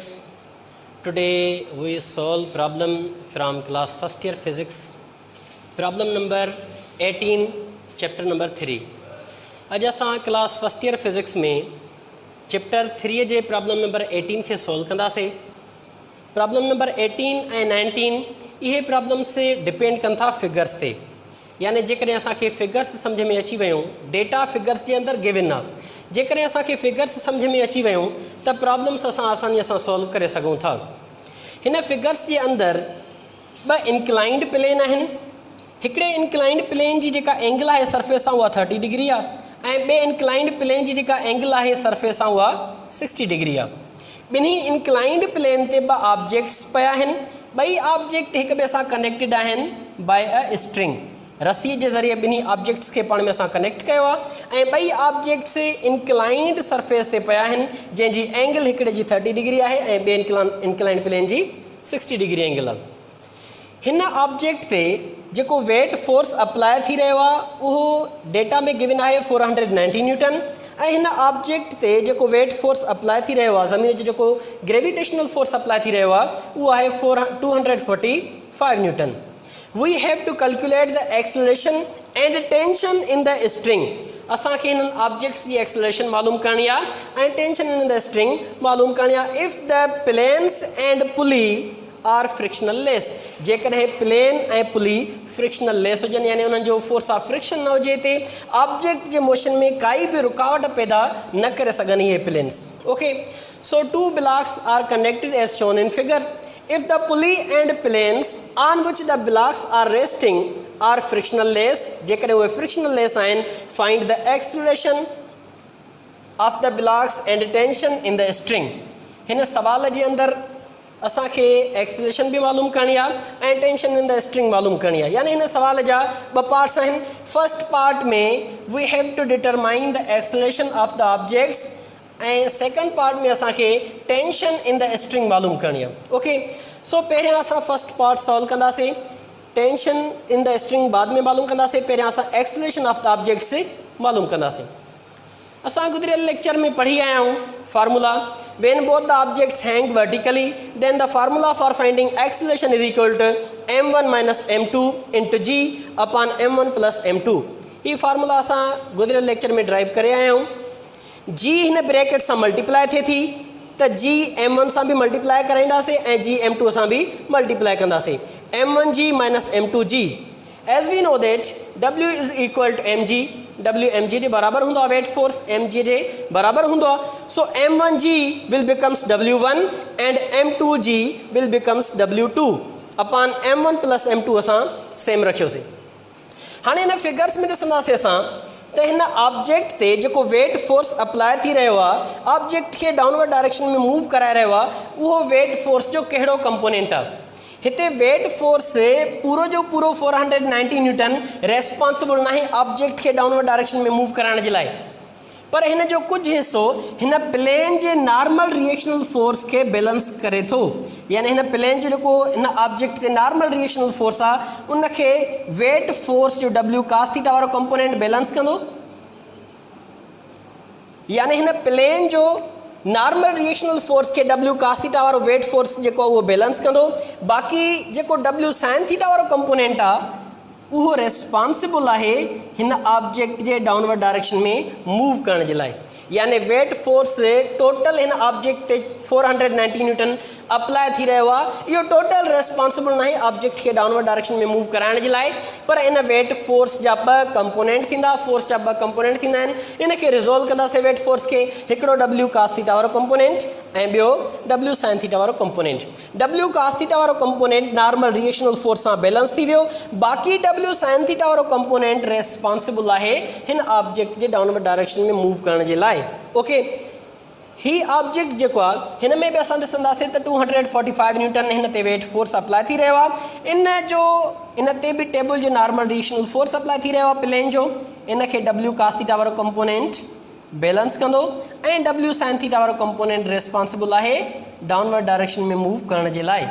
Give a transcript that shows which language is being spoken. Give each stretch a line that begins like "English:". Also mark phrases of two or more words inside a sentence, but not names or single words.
English: Today we solve problem from class first year physics, problem number 18, chapter number 3.
Sindhi: आज असां
English: class first year physics
Sindhi: में चैप्टर 3 जे
English: problem number 18
Sindhi: खे सॉल्व कंदासीं।
English: problem number 18
Sindhi: ऐं 19 इहे प्रॉब्लम से डिपेंड कनि था फिगर्स ते, यानी जेकॾहिं असांखे फिगर्स सम्झ में अची वियूं,
English: data figures
Sindhi: जे अंदरि गिवन आहे, जेकॾहिं असांखे फिगर्स सम्झ में अची वियूं त प्रॉब्लम्स असां आसानीअ सां सॉल्व करे सघूं था। हिन फिगर्स जे अंदरि ॿ
English: inclined plane
Sindhi: आहिनि। हिकिड़े
English: inclined plane
Sindhi: जी जेका एंगल आहे सरफेस सां उहा 30 डिग्री आहे ऐं ॿिए
English: inclined plane
Sindhi: जी जेका एंगल आहे सरफेस सां उहा 60 डिग्री आहे। ॿिन्ही
English: inclined plane
Sindhi: ते ॿ ऑब्जेक्ट्स पिया आहिनि। ॿई ऑब्जेक्ट हिक ॿिए सां कनेक्टेड आहिनि
English: by a string.
Sindhi: रस्सीअ जे ज़रिए ॿिन्ही ऑब्जेक्ट्स खे पाण में असां कनेक्ट कयो आहे ऐं ॿई ऑब्जेक्ट्स
English: inclined surface
Sindhi: ते पिया आहिनि, जंहिंजी एंगल हिकिड़े जी 30 डिग्री आहे ऐं ॿिए
English: inclined plane
Sindhi: जी 60
English: degree angle
Sindhi: आहे। हिन ऑब्जेक्ट ते जेको
English: weight force apply
Sindhi: थी रहियो आहे उहो डेटा में गिवन आहे 490 न्यूटन ऐं हिन ऑब्जेक्ट ते जेको
English: weight force apply
Sindhi: थी रहियो आहे, ज़मीन जो जेको
English: gravitational force apply
Sindhi: थी रहियो आहे उहो आहे 245 न्यूटन।
English: We have to calculate the acceleration and tension in the string.
Sindhi: असांखे हिननि ऑब्जेक्ट्स जी एक्सेलरेशन मालूम करणी आहे ऐं
English: tension in the string
Sindhi: मालूम करणी आहे।
English: if the planes and pulley are frictional less,
Sindhi: जेकॾहिं प्लेन ऐं पुली
English: frictional less
Sindhi: हुजनि, यानी उन्हनि जो
English: force of friction
Sindhi: न हुजे ते ऑब्जेक्ट जे मोशन में काई बि रुकावट पैदा न करे सघनि इहे प्लेन्स।
English: OK, so two blocks are connected as shown in figure. If the pulley and planes on which the blocks are resting are frictionless,
Sindhi: जेकॾहिं उहे frictionless आहिनि,
English: find the acceleration of the blocks and tension in the string.
Sindhi: हिन सवाल जे अंदरि असांखे एक्सेलरेशन बि मालूम करणी आहे ऐं
English: tension in the string
Sindhi: मालूम करणी आहे, यानी हिन सवाल जा ॿ पार्ट्स आहिनि।
English: first part में we have to determine the acceleration of the objects ऐं second part
Sindhi: में असांखे
English: tension in the string
Sindhi: मालूम करणी आहे।
English: OK, so
Sindhi: पहिरियां असां
English: first part solve
Sindhi: कंदासीं,
English: tension in the string
Sindhi: बाद में मालूम कंदासीं। पहिरियां असां
English: acceleration of the objects
Sindhi: मालूम कंदासीं। असां गुज़िरियल लेक्चर में पढ़ी आया आहियूं फार्मूला,
English: when both the objects hang vertically then the formula for finding acceleration is equal to m1 minus m2 into g upon m1 plus m2।
Sindhi: ये फार्मूला असां गुज़िरियल लेक्चर में ड्राइव करे आया आहियूं। जी हिन ब्रैकेट सां मल्टीप्लाई थिए थी त जी m1 सां बि मल्टीप्लाई कराईंदासीं ऐं जी m2 सां बि मल्टीप्लाई कंदासीं।
English: m1g minus m2g, as we know that w is equal to mg,
Sindhi: w mg जे बराबरि हूंदो आहे, वेट फोर्स mg जे बराबरि हूंदो आहे।
English: so m1g will becomes w1 and m2g will becomes w2 upon m1 plus m2
Sindhi: असां सेम रखियोसीं। हाणे हिन फिगर्स में ॾिसंदासीं असां त हिन ऑब्जेक्ट ते जेको
English: weight force apply
Sindhi: थी रहियो आहे, ऑब्जेक्ट खे
English: downward direction
Sindhi: में मूव कराए रहियो आहे, उहो
English: weight force
Sindhi: जो कहिड़ो कंपोनेंट आहे। हिते
English: weight force
Sindhi: पूरो जो पूरो 490
English: newton responsible
Sindhi: नाहे ऑब्जेक्ट खे
English: downward direction
Sindhi: में मूव कराइण जे लाइ, पर हिन जो कुझु हिसो हिन प्लेन जे
English: normal reactional force
Sindhi: खे बैलेंस करे थो, यानी हिन प्लेन जो जेको हिन ऑब्जेक्ट ते
English: normal reactional force
Sindhi: आहे उनखे
English: weight force
Sindhi: जो
English: w cos theta
Sindhi: वारो कंपोनेंट बैलेंस कंदो, यानी हिन प्लेन जो
English: normal reactional force
Sindhi: के
English: w cos theta
Sindhi: वारो
English: weight force
Sindhi: जेको उहो बैलेंस कंदो। बाक़ी जेको
English: w sin theta
Sindhi: वारो कंपोनेंट आहे उहो रेस्पॉन्सिबल आहे हिन ऑब्जेक्ट जे
English: downward direction
Sindhi: में मूव करण जे लाइ, यानी
English: weight force total
Sindhi: हिन ऑब्जेक्ट ते 490
English: newton apply
Sindhi: थी रहियो आहे। इहो
English: total responsible
Sindhi: नाहे ऑब्जेक्ट खे
English: downward direction
Sindhi: में मूव कराइण जे लाइ, पर इन
English: weight force
Sindhi: जा ॿ कंपोनेंट थींदा, फोर्स जा ॿ कंपोनेंट थींदा आहिनि। इनखे रिज़ोल्व कंदासीं
English: weight force
Sindhi: खे, हिकिड़ो
English: w cos theta
Sindhi: वारो कंपोनेंट ऐं ॿियो
English: w sin theta
Sindhi: वारो कंपोनेंट।
English: w cos theta
Sindhi: वारो कंपोनेंट
English: normal reactional force
Sindhi: सां बैलेंस थी वियो, बाक़ी
English: w sin theta
Sindhi: वारो कंपोनेंट रेस्पॉन्सिबल आहे हिन ऑब्जेक्ट जे
English: downward direction
Sindhi: में मूव करण जे लाइ। ओके, ही ऑब्जेक्ट जेको आहे हिन में बि असां ॾिसंदासीं त 245 न्यूटन हिन ते
English: weight force apply
Sindhi: थी रहियो आहे। इन ते बि टेबल जो
English: normal reactional force apply
Sindhi: थी रहियो आहे प्लेन जो, इनखे
English: w cos theta
Sindhi: वारो कंपोनेंट बैलेंस कंदो ऐं
English: w sine theta
Sindhi: वारो
English: component responsible
Sindhi: आहे
English: downward direction
Sindhi: में मूव करण जे लाइ।